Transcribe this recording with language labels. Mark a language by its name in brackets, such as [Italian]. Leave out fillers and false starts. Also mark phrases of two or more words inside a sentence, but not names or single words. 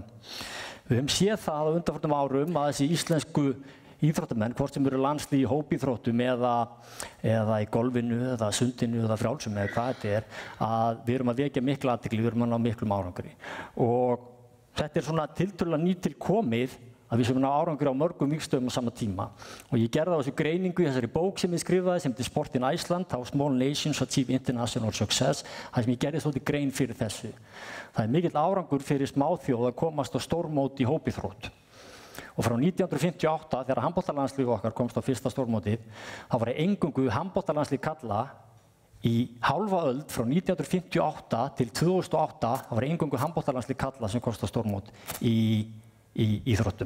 [Icelandic] Við höfum séð það á undanförnum árum að þessi íslensku íþróttamenn, hvort sem eru landslið í hópíþróttum eða í golfinu eða sundinu eða frjálsum eða hvað þetta að við erum að vekja mikla athygli, við erum að ná miklum árangri. Og þetta er svona tiltölulega nýtilkomið að við séum að ná árangri á mörgum vígstöðum á sama tíma. Og ég gerði á þessu greiningu í þessari bók sem ég skrifaði sem heitir Sport in Iceland, How Small Nations Achieve International Success, þar sem ég gerði svolítið grein fyrir þessu. Það er mikill árangur fyrir smáþjóð að komast á stórmót í hópíþrótt. Og frá 1958, þegar handboltalandslið okkar komst á fyrsta stórmótið, þá var eingöngu handboltalandslið karla í hálfa öld, frá 1958 til 2008, þá var eingöngu handboltalandslið karla sem komst á stórmót í íþróttum.